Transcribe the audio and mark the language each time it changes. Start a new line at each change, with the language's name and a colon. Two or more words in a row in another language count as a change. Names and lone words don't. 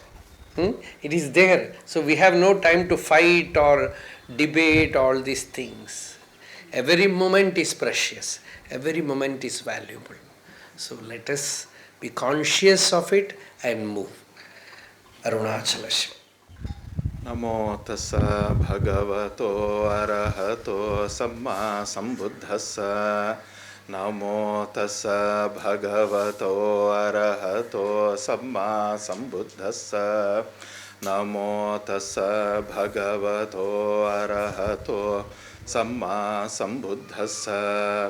English: It is there. So we have no time to fight or debate all these things. Every moment is precious. Every moment is valuable. So let us be conscious of it and move. Arunachala Shiva.
Pali: Namo tassa bhagavato arahato samma sambuddhassa. Namo tassa bhagavato arahato samma sambuddhassa. Namo tassa bhagavato arahato samma sambuddhassa.